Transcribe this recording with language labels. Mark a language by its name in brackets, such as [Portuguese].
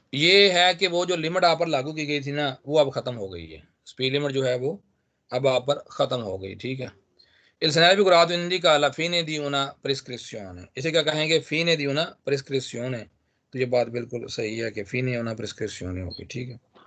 [Hindi] ये है कि वो जो लिमिट आप पर लागू की गई थी ना, वो अब खत्म हो गई है। स्पीड लिमिट जो है वो अब आप पर खत्म हो गई, ठीक है। [Italian] Il segnale figurato indica la fine di una prescrizione, [Hindi] इसे क्या कहेंगे? [Italian] fine di una prescrizione। [Hindi] तो ये बात बिल्कुल सही है कि fine una prescrizione होगी, ठीक है।